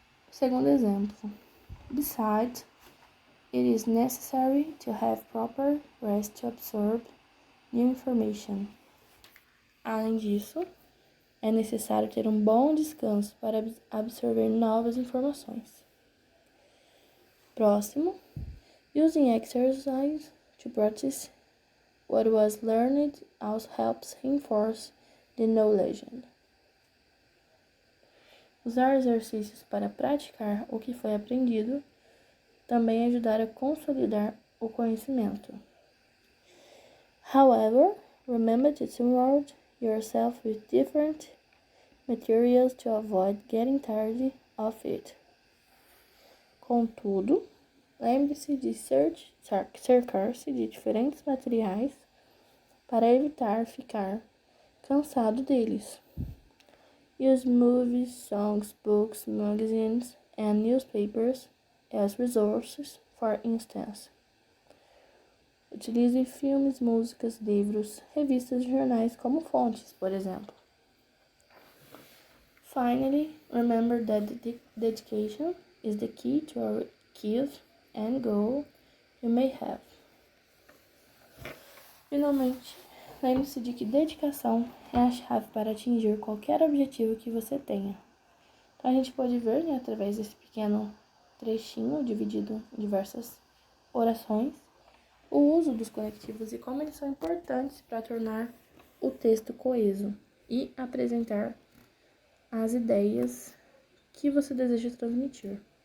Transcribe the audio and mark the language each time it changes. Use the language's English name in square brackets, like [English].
[Portuguese] Segundo exemplo: [English] Besides, it is necessary to have proper rest to absorb new information. [Portuguese] Além disso, é necessário ter um bom descanso para absorver novas informações. Próximo: [English] Using exercise to practice what was learned also helps reinforce the knowledge. [Portuguese] Usar exercícios para praticar o que foi aprendido também ajudar a consolidar o conhecimento. [English] However, remember to surround yourself with different materials to avoid getting tired of it. [Portuguese] Contudo, lembre-se de cercar-se de diferentes materiais para evitar ficar cansado deles. [English] Use movies, songs, books, magazines, and newspapers as resources, for instance. [Portuguese] Utilize filmes, músicas, livros, revistas e jornais como fontes, por exemplo. [English] Finally, remember that dedication is the key to our achieve and goal you may have. [Portuguese] Finalmente, lembre-se de que dedicação é a chave para atingir qualquer objetivo que você tenha. Então, a gente pode ver, através desse pequeno trechinho dividido em diversas orações, o uso dos conectivos e como eles são importantes para tornar o texto coeso e apresentar as ideias que você deseja transmitir.